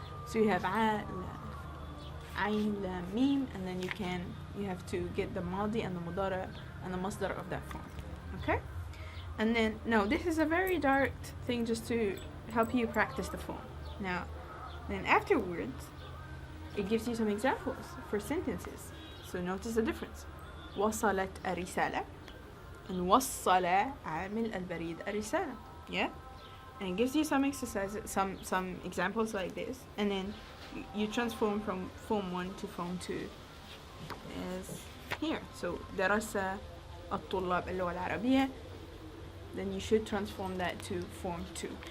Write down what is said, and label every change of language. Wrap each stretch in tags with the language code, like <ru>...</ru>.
<en>So you have ayn, lam, mim, and then you have to get the madi and the mudara and the masdar of that form. Okay, and then now this is a very direct thing just to help you practice the form. Now then afterwards it gives you some examples for sentences. So notice the difference.</en> <ar>وصلت الرسالة and وصل عامل البريد الرسالة.</ar> <en>Yeah, and it gives you some exercises, some examples like this, and then you transform from form 1 to form 2 as here. So درس الطلاب اللغة العربية, then you should transform that to form 2.</en>